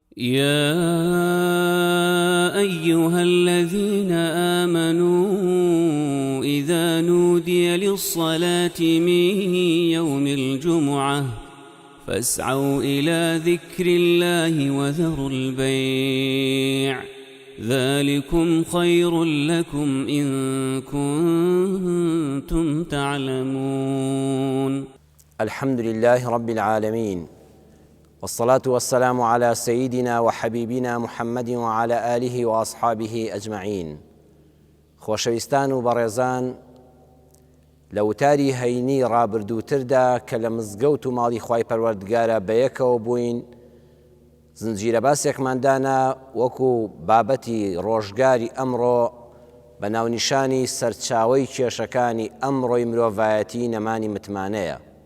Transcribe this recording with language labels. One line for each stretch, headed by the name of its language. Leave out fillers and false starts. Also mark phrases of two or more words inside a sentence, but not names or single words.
Arabic: يا أيها الذين آمنوا إذا نودي للصلاة من يوم الجمعة فاسعوا إلى ذكر الله وذروا البيع ذلكم خير لكم إن كنتم تعلمون. الحمد لله رب العالمين، والصلاة والسلام على سيدنا وحبيبنا محمد وعلى آله وأصحابه أجمعين.
Central Kurdish: خۆشەویستان و بەڕێزان، لە وتاری هەینی ڕابردووتردا کە لە مزگەوت و ماڵی خوای پەروەردگارە بەیەکەوە بووین، زنجیرە باسێکماندانا وەکو بابەتی ڕۆژگاری ئەمڕۆ بە ناونیشانی سەرچاوەی کێشەکانی ئەمڕۆی مرۆڤایەتی نەمانی متمانەیە.